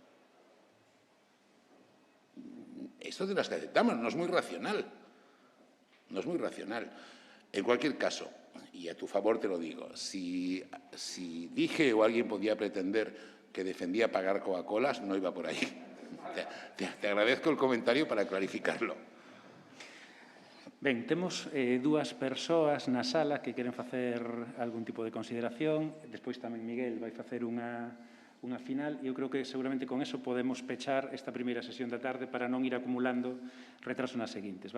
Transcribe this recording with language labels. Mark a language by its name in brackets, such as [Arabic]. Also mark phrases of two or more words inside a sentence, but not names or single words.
[Spanish] Esto de las que aceptamos no es muy racional. No es muy racional. En cualquier caso, y a tu favor te lo digo, si dije o alguien podía pretender que defendía pagar Coca-Colas, no iba por ahí. Te agradezco el comentario para clarificarlo. [Galician] Ben, temos dúas persoas na sala que queren facer algún tipo de consideración. Despois tamén Miguel vai facer unha unha final, e eu creo que seguramente con eso podemos pechar esta primeira sesión da tarde para non ir acumulando retraso nas seguintes.